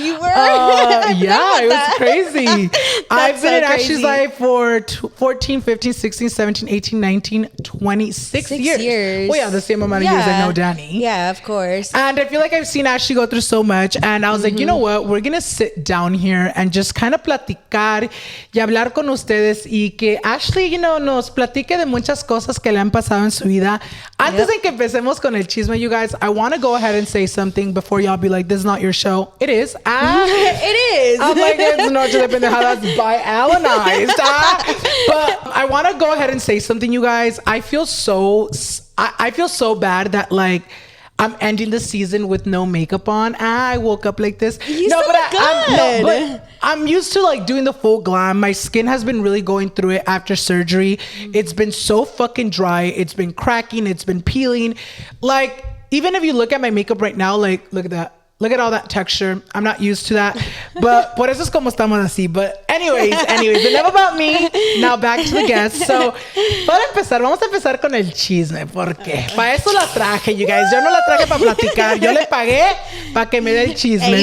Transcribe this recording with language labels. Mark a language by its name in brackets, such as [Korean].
[English] You were? Yeah, it was crazy. I've been in crazy. Ashley's life for 14, 15, 16, 17, 18, 19, 26 years. Well, yeah, the same amount of years I know Danny. Yeah, of course. And I feel like I've seen Ashley go through so much. And I was like, you know what? We're going to sit down here and just kind of [Spanish] platicar y hablar con ustedes y que Ashley, nos platique de muchas cosas que le han pasado en su vida. Antes de que empecemos con el chisme, [English] you guys, I want to go ahead and say something before y'all be like, this is not your show. It is. It is. I'm like, it's Noche De Pendejadas by Alannized. But I want to go ahead and say something, you guys. I feel so bad that like I'm ending the season with no makeup on. I woke up like this. You still look good. But I'm used to like doing the full glam. My skin has been really going through it after surgery. It's been so fucking dry. It's been cracking. It's been peeling. Like, even if you look at my makeup right now, like, look at that. Look at all that texture. I'm not used to that. [Spanish] But por eso es como estamos así. [English] But anyways, enough about me. Now back to the guests. [Spanish] So, para empezar, vamos a empezar con el chisme. Porque para eso la traje, [English] you guys. [Spanish] Yo no la traje para platicar. Yo le pagué para que me dé el chisme.